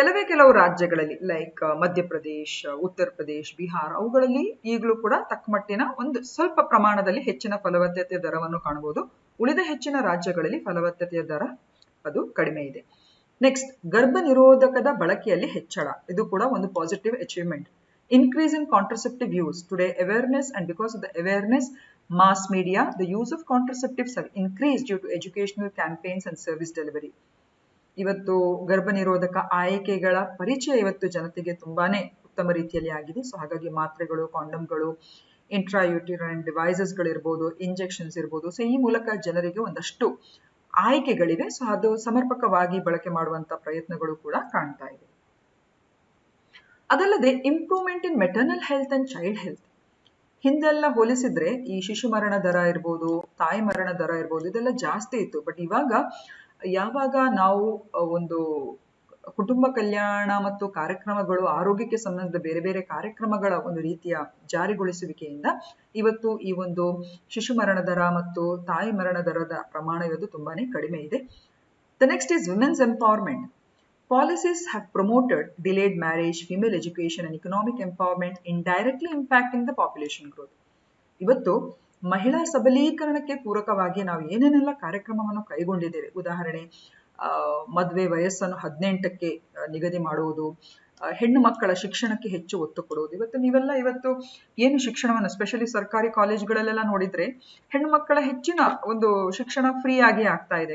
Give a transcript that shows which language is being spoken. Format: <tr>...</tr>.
<kn>ಕೆಲವು ರಾಜ್ಯಗಳಲ್ಲಿ ಲೈಕ್ ಮಧ್ಯಪ್ರದೇಶ್, ಉತ್ತರ ಪ್ರದೇಶ್, ಬಿಹಾರ್, ಅವುಗಳಲ್ಲಿ ಈಗಲೂ ಕೂಡ ತಕ್ಕಮಟ್ಟಿನ ಒಂದು ಸ್ವಲ್ಪ ಪ್ರಮಾಣದಲ್ಲಿ ಹೆಚ್ಚಿನ ಫಲವತ್ತತೆಯ ದರವನ್ನು ಕಾಣಬಹುದು. ಉಳಿದ ಹೆಚ್ಚಿನ ರಾಜ್ಯಗಳಲ್ಲಿ ಫಲವತ್ತತೆಯ ದರ ಅದು ಕಡಿಮೆ ಇದೆ. ನೆಕ್ಸ್ಟ್, ಗರ್ಭ ನಿರೋಧಕದ ಬಳಕೆಯಲ್ಲಿ ಹೆಚ್ಚಳ, ಇದು ಕೂಡ ಒಂದು positive achievement.</kn> <en>Increase in contraceptive use. Today, awareness, and because of the awareness, mass media, the use of contraceptives have increased due to educational campaigns and service delivery.</en> <kn>ಇವತ್ತು ಗರ್ಭ ನಿರೋಧಕ ಆಯ್ಕೆಗಳ ಪರಿಚಯ ಇವತ್ತು ಜನತೆಗೆ ತುಂಬಾನೇ ಉತ್ತಮ ರೀತಿಯಲ್ಲಿ ಆಗಿದೆ. ಸೊ ಹಾಗಾಗಿ ಮಾತ್ರೆಗಳು, ಕಾಂಡಮ್ಗಳು, ಇಂಟ್ರಾಯೂಟಿರೈನ್ ಡಿವೈಸಸ್ಗಳಿರ್ಬೋದು, ಇಂಜೆಕ್ಷನ್ಸ್ ಇರ್ಬೋದು, ಸೊ ಈ ಮೂಲಕ ಜನರಿಗೆ ಒಂದಷ್ಟು ಆಯ್ಕೆಗಳಿವೆ. ಸೊ ಅದು ಸಮರ್ಪಕವಾಗಿ ಬಳಕೆ ಮಾಡುವಂತ ಪ್ರಯತ್ನಗಳು ಕೂಡ ಕಾಣ್ತಾ ಇದೆ. ಅದಲ್ಲದೆ</kn> <en>Improvement in maternal health and child health.</en> <kn>ಹಿಂದೆಲ್ಲ ಹೋಲಿಸಿದ್ರೆ ಈ ಶಿಶು ಮರಣ ದರ ಇರ್ಬೋದು, ತಾಯಿ ಮರಣ ದರ ಇರ್ಬೋದು, ಇದೆಲ್ಲ ಜಾಸ್ತಿ ಇತ್ತು. ಬಟ್ ಇವಾಗ ಯಾವಾಗ ನಾವು ಒಂದು ಕುಟುಂಬ ಕಲ್ಯಾಣ ಮತ್ತು ಕಾರ್ಯಕ್ರಮಗಳು, ಆರೋಗ್ಯಕ್ಕೆ ಸಂಬಂಧಿಸಿದ ಬೇರೆ ಬೇರೆ ಕಾರ್ಯಕ್ರಮಗಳ ಒಂದು ರೀತಿಯ ಜಾರಿಗೊಳಿಸುವಿಕೆಯಿಂದ ಇವತ್ತು ಈ ಒಂದು ಶಿಶು ಮರಣ ದರ ಮತ್ತು ತಾಯಿ ಮರಣ ದರದ ಪ್ರಮಾಣ ಇವತ್ತು ತುಂಬಾನೇ ಕಡಿಮೆ ಇದೆ.</kn> <en>The next is women's empowerment. Policies have promoted delayed marriage, female education, and economic empowerment, indirectly impacting the population growth.</en> <kn>ಇವತ್ತು ಮಹಿಳಾ ಸಬಲೀಕರಣಕ್ಕೆ ಪೂರಕವಾಗಿ ನಾವು ಏನೇನೆಲ್ಲ ಕಾರ್ಯಕ್ರಮವನ್ನು ಕೈಗೊಂಡಿದ್ದೇವೆ. ಉದಾಹರಣೆ, ಮದುವೆ ವಯಸ್ಸನ್ನು 18ಕ್ಕೆ ನಿಗದಿ ಮಾಡುವುದು, ಹೆಣ್ಣು ಮಕ್ಕಳ ಶಿಕ್ಷಣಕ್ಕೆ ಹೆಚ್ಚು ಒತ್ತು ಕೊಡುವುದು. ಇವತ್ತು ಏನು ಶಿಕ್ಷಣವನ್ನು ಸ್ಪೆಷಲಿ ಸರ್ಕಾರಿ ಕಾಲೇಜುಗಳಲ್ಲೆಲ್ಲ ನೋಡಿದ್ರೆ ಹೆಣ್ಣು ಮಕ್ಕಳ ಹೆಚ್ಚಿನ ಒಂದು ಶಿಕ್ಷಣ ಫ್ರೀ ಆಗಿ ಆಗ್ತಾ ಇದೆ.</kn>